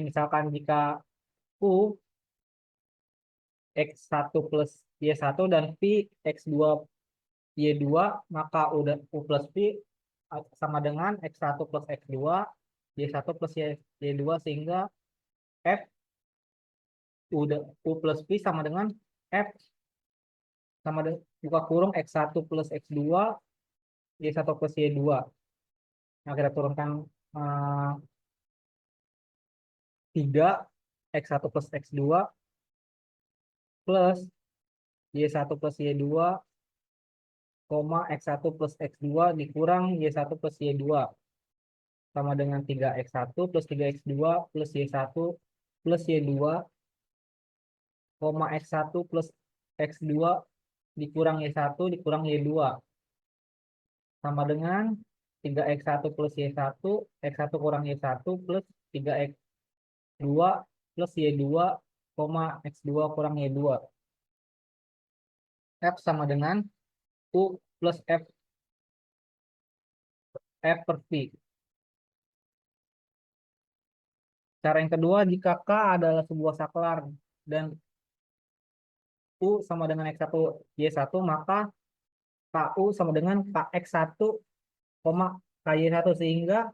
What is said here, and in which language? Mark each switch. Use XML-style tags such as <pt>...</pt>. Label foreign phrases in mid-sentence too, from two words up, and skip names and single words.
<id>Misalkan jika U X1 plus Y1 dan V X2 Y2, maka U plus V sama dengan X1 plus X2 Y1 plus Y2, sehingga F U plus V sama dengan F sama dengan buka kurung X1 plus X2 Y1 plus Y2. Nah, kita turunkan 3 X1 plus X2 plus Y1 plus Y2, X1 plus X2 dikurang Y1 plus Y2 sama dengan 3X1 plus 3X2 plus Y1 plus Y2, X1 plus X2 dikurang Y1 dikurang Y2 sama dengan 3X1 plus Y1, X1 kurang Y1 plus 3X2 plus Y2, X2 kurang Y2. F sama dengan U plus F F per V. Cara yang kedua, jika K adalah sebuah saklar dan U sama dengan X1 Y1, maka KU sama dengan KX1, KY1, sehingga</id>